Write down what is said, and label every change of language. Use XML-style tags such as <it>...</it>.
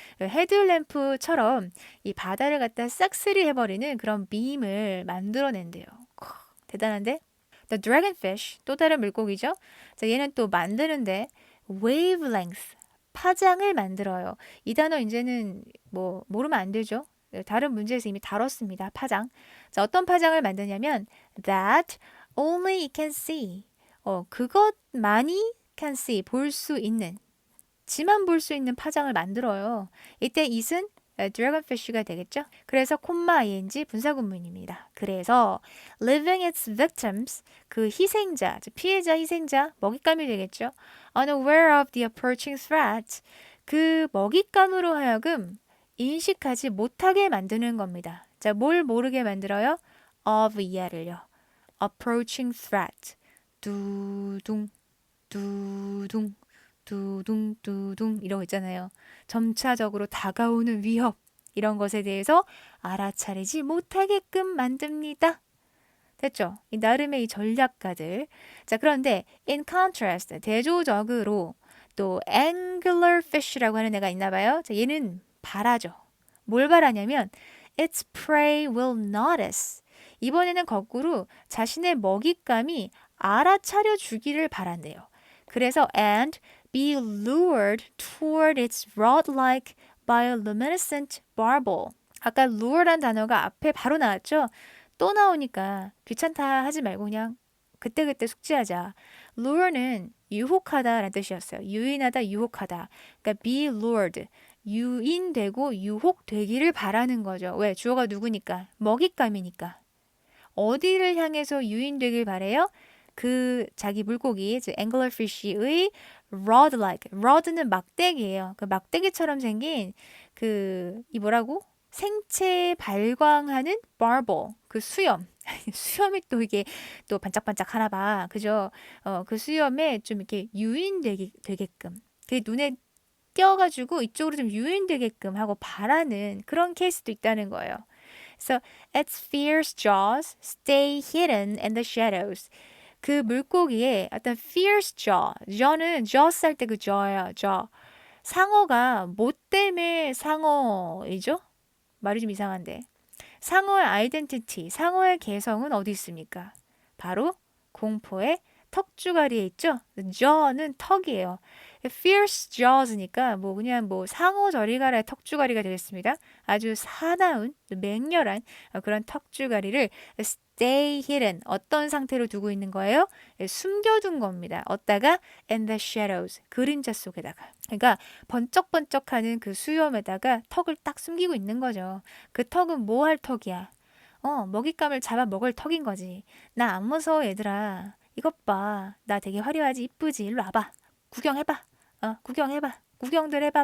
<ko>헤드램프처럼 이 바다를 갖다 싹쓸이 해버리는 그런 빔을 만들어낸대요. 대단한데?</ko> <en>The dragonfish</en> <ko>또 다른 물고기죠. 자, 얘는 또 만드는데 wavelength 파장을 만들어요. 이 단어 이제는 뭐 모르면 안 되죠. 다른 문제에서 이미 다뤘습니다. 파장. 자, 어떤 파장을 만드냐면</ko> <en>that only it can see.</en> <ko>그것만이 can see, 볼 수 있는, 지만 볼 수 있는 파장을 만들어요. 이때 it은 dragonfish가 되겠죠? 그래서 콤마 ing 분사구문입니다. 그래서</ko> <en>leaving its victims,</en> <ko>그 희생자, 피해자, 희생자, 먹잇감이 되겠죠?</ko> <en>unaware of the approaching threat,</en> <ko>그 먹잇감으로 하여금 인식하지 못하게 만드는 겁니다. 자, 뭘 모르게 만들어요? of 이하를요.</ko> <en>approaching threat.</en> <ko>두둥 두둥 두둥 두둥 이런 거 있잖아요. 점차적으로 다가오는 위협 이런 것에 대해서 알아차리지 못하게끔 만듭니다. 됐죠? 이 나름의 이 전략가들. 자, 그런데</ko> <en>in contrast</en> <ko>대조적으로 또 anglerfish라고 하는 애가 있나 봐요. 자, 얘는 바라죠. 뭘 바라냐면</ko> <en>its prey will notice.</en> <ko>이번에는 거꾸로 자신의 먹잇감이 알아차려 주기를 바란대요. 그래서</ko> <en>and be lured toward its rod-like bioluminescent barbel.</en> <ko>아까 lure란 단어가 앞에 바로 나왔죠? 또 나오니까 귀찮다 하지 말고 그냥 그때그때 숙지하자. lure는 유혹하다라는 뜻이었어요. 유인하다, 유혹하다. 그러니까</ko> <en>be lured.</en> <ko>유인되고 유혹되기를 바라는 거죠. 왜? 주어가 누구니까? 먹잇감이니까. 어디를 향해서 유인되길 바래요? 그 자기 물고기, 즉 anglerfish의 rod-like. rod는 막대기예요. 그 막대기처럼 생긴 이 뭐라고? 생체 발광하는 barbel. 그 수염. 수염이 또 이게 또 반짝반짝 하나 봐. 그죠? 그 수염에 좀 이렇게 유인되게끔. 그 눈에 띄어가지고 이쪽으로 좀 유인되게끔 하고 바라는 그런 케이스도 있다는 거예요.</ko> <en>So, its fierce jaws stay hidden in the shadows.</en> <ko>그 물고기의 어떤</ko> <en>fierce jaw,</en> <ko>jaw는 jaws 할 때 그 jaw예요, jaw. 상어가 뭐 때문에 상어이죠? 말이 좀 이상한데. 상어의 아이덴티티, 상어의 개성은 어디 있습니까? 바로 공포의 턱주가리에 있죠? jaw는 턱이에요. fierce jaws니까 뭐 그냥 뭐 상어 저리 가라의 턱주가리가 되겠습니다. 아주 사나운, 맹렬한 그런 턱주가리를</ko> <en>stay hidden,</en> <ko>어떤 상태로 두고 있는 거예요? 숨겨둔 겁니다. 어디다가?</ko> <en>in the shadows,</en> <ko>그림자 속에다가. 그러니까 번쩍번쩍하는 그 수염에다가 턱을 딱 숨기고 있는 거죠. 그 턱은 뭐 할 턱이야? 먹잇감을 잡아 먹을 턱인 거지. 나 안 무서워 얘들아. 이것 봐. 나 되게 화려하지 이쁘지. 일로 와봐. 구경해봐. 구경해봐. 구경들 해봐.</ko>